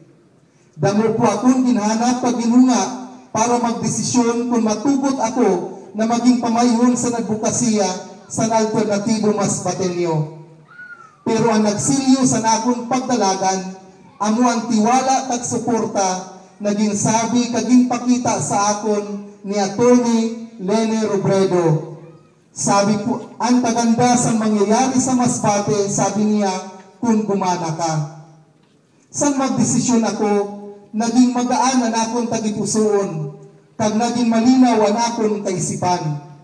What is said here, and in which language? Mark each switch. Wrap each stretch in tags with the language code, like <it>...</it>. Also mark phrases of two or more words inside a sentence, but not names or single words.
<hil>Damo po akong ginhanap pag ginunga para magdesisyon kung matugot ako na maging pamayhon sa advokasya sa alternatibo Masbateño. Pero ang nagsilyo sa nakong pagdalagan, amo ang tiwala kag suporta naging sabi kaging pakita sa akon ni Attorney Lene Robredo.</hil> <tl>Sabi po, ang taganda sa mangyayari sa Masbate, sabi niya, kung gumana ka.</tl> <hil>San magdesisyon ako, naging magaan ang akong tagipusoon, kag naging malinaw ang akong kaisipan.</hil>